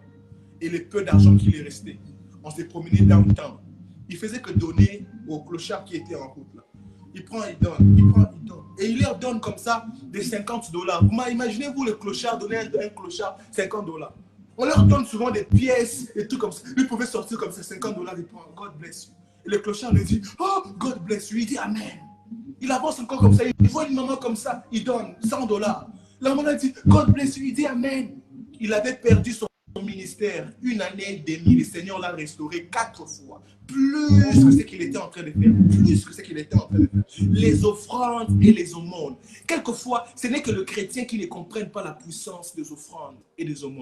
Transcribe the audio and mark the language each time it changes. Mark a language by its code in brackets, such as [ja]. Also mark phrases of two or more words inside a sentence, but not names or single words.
[fr] Et le peu d'argent qu'il est resté, on s'est promené downtown. Il faisait que donner aux clochards qui étaient en route. Là. Il prend, il donne, il prend, il donne. Et il leur donne comme ça des $50. Imaginez-vous le clochard donner un clochard $50. On leur donne souvent des pièces, des trucs comme ça. Lui pouvait sortir comme ça, $50, il prend, [en] God bless you. [fr] Et le clochard lui dit, [en] oh, God bless you. [fr] Il dit, Amen. Il avance encore comme ça, il voit une maman comme ça, il donne $100. La maman dit, [en] God bless you. [fr] Il dit, Amen. Il avait perdu son ministère, 1 année et demie, le Seigneur l'a restauré 4 fois, plus que ce qu'il était en train de faire, plus que ce qu'il était en train de faire. Les offrandes et les aumônes. Quelquefois, ce n'est que le chrétien qui ne comprenne pas la puissance des offrandes et des aumônes.